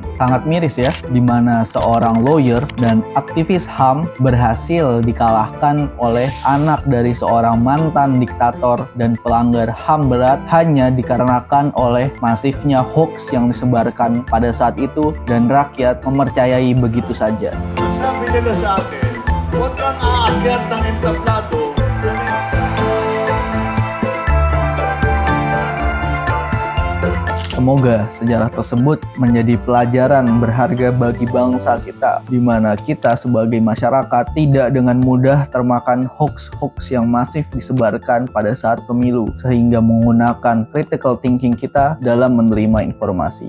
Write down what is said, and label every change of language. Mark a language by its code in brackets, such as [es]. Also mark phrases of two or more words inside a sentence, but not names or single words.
[id] Sangat miris ya, di mana seorang lawyer dan aktivis HAM berhasil dikalahkan oleh anak dari seorang mantan diktator dan pelanggar HAM berat hanya dikarenakan oleh masifnya hoax yang disebarkan pada saat itu dan rakyat mempercayai begitu saja. [tl] Ang sabi nila sa akin, huwag kang aakyat ng entablado. [id] Semoga sejarah tersebut menjadi pelajaran berharga bagi bangsa kita, di mana kita sebagai masyarakat tidak dengan mudah termakan hoax-hoax yang masif disebarkan pada saat pemilu, sehingga menggunakan [en] critical thinking [id] kita dalam menerima informasi.